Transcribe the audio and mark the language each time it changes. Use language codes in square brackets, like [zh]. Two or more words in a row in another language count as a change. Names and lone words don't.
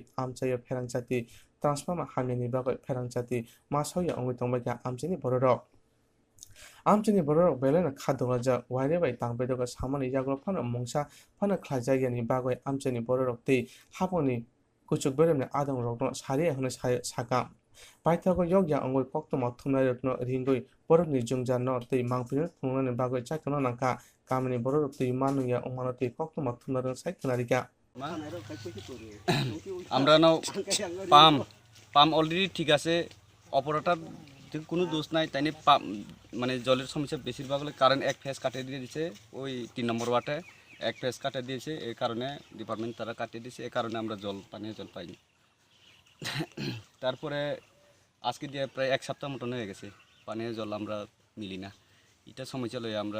[trp] amchayo ferangchati transforma hamyani bagoi ferangchati masoya ongoi tongbaga amchani bororok Amchani bororok belena khadolaja wairebai tangbedeko samani yagol phano mongsa phano khlajagyani bagoi amchani bororok tei haboni kuchuk beremni adong rokno sari hone saka Paithago yogya ongoi koktoma thumnai rokno ringoi borokni jungjanno tei mangpino thungnani bagoi chaikono nangka kamini bororok tei manuya ongmano tei koktoma thumnarong saikanarika [bn] আমরা নাও পাম অলরেডি ঠিক আছে অপারেটর কোনো দোষ নাই তাই মানে জলের সমস্যা বেশিরভাগ হলে কারেন্ট এক ফেজ কাটিয়ে দিয়ে দিয়েছে ওই 3 নম্বর ওয়ার্ডে এক ফেজ কাটিয়ে দিয়েছে এই কারণে ডিপার্টমেন্ট তারা কাটিয়ে দিয়েছে এই কারণে আমরা পানীয় জল পাইনি তারপরে আজকে দিয়ে প্রায় এক সপ্তাহ মতন হয়ে গেছে পানীয় জল আমরা মিলি না এটা সমস্যা লই আমরা